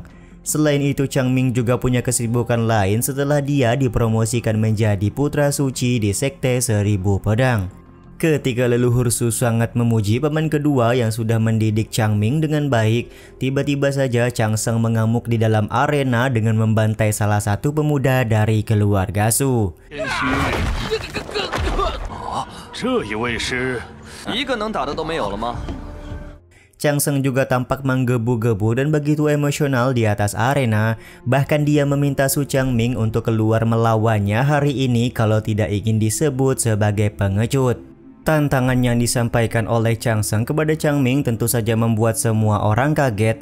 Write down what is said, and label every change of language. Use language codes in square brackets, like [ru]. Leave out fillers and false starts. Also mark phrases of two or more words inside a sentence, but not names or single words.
[id] Selain itu, Changming juga punya kesibukan lain setelah dia dipromosikan menjadi putra suci di Sekte Seribu Pedang. Ketika leluhur Su sangat memuji paman kedua yang sudah mendidik Changming dengan baik, tiba-tiba saja Changseng mengamuk di dalam arena dengan membantai salah satu pemuda dari keluarga Su. [zh] 这一位是一个能打的都没有了吗？ [id] Changseng juga tampak menggebu-gebu dan begitu emosional di atas arena. Bahkan dia meminta Su Changming untuk keluar melawannya hari ini kalau tidak ingin disebut sebagai pengecut. Tantangan yang disampaikan oleh Changseng kepada Changming tentu saja membuat semua orang kaget.